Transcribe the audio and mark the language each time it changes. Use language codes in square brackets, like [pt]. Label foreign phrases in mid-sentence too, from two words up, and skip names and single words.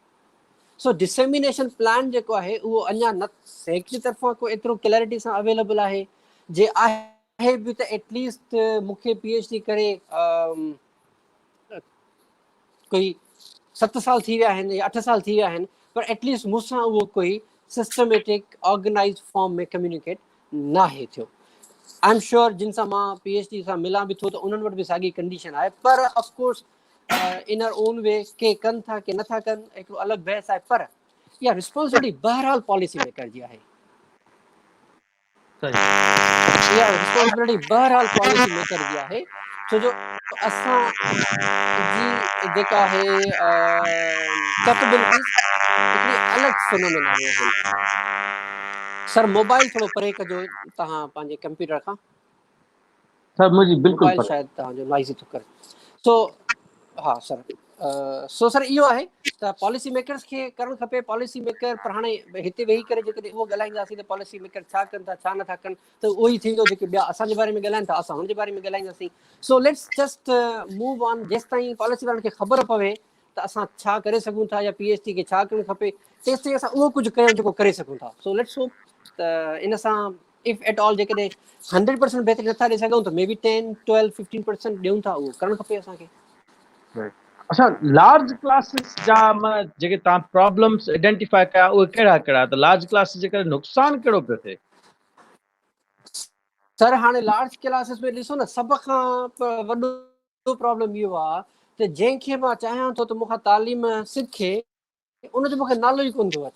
[sd] सो [en] dissemination plan [sd] जेको आहे उहो अञा न हिकिड़ी तरफ़ां को एतिरो क्लैरिटी सां अवेलेबल आहे। जे आहे बि त एटलीस्ट मूंखे PhD करे कोई 7 साल थी विया आहिनि या 8 साल थी विया आहिनि, पर एटलीस्ट मूंसां उहो कोई [en] systematic organize form [sd] में कम्युनिकेट न आहे थियो। [en] I am sure [sd] जिन सां मां PhD सां मिलां बि थो त उन्हनि वटि बि साॻी कंडीशन आहे। पर [en] of course in our own way [sd] के कनि था के नथा कनि, हिकिड़ो अलॻि बहस आहे। पर इहा रिस्पॉन्सिबिलिटी बहरहाल [en] policy maker [sd] जी आहे। इहा रिस्पॉन्सिबिलिटी बहरहाल [en] policy maker [sd] जी आहे, छो जो असां जी जेका आहे कैपेबिलिटीज़ हिकिड़ी अलॻि फिनोमेना में आहिनि। [en] sir mobile [sd] थोरो परे कजो तव्हां पंहिंजे कंप्यूटर खां। सर मुंहिंजी बिल्कुलु मोबाइल शायदि तव्हांजो नॉइज़ी थो करे। सो हा सर, [en] so sir [sd] इहो आहे त [en] policy makers [sd] खे करणु खपे। [en] policy maker [sd] पर हाणे हिते वेही करे जेकॾहिं उहो ॻाल्हाईंदासीं त [en] policy maker [sd] छा कनि था छा नथा कनि, त उहो ई थींदो। जेके ॿिया असांजे बारे में ॻाल्हाइनि था असां हुनजे बारे में ॻाल्हाईंदासीं। [en] So let's just move on. [sd] जेसिताईं पॉलिसी वारनि खे ख़बर पवे त असां छा करे सघूं था या PhD खे छा करणु खपे, तेसिताईं असां उहो कुझु कयूं जेको करे सघूं था। [en] so let's hope [sd] त इन सां [en] if at all [sd] जेकॾहिं 100% बहितरी नथा ॾेई सघूं त [en] may be [sd] 10, 12, 15% ॾियूं था, उहो करणु खपे असांखे। अच्छा, [en] large classes [sd] जा जेके तव्हां [en] problems identify [sd] कया उहे कहिड़ा कहिड़ा, त [en] large classes [sd] जे करे नुक़सान कहिड़ो पियो थिए? सर हाणे [en] large classes [sd] में ॾिसो न, सभ खां वॾो प्रॉब्लम इहो आहे त जंहिंखे मां चाहियां थो त मूंखां तालीम सिखे, उनजो मूंखे नालो ई कोन थो अचे।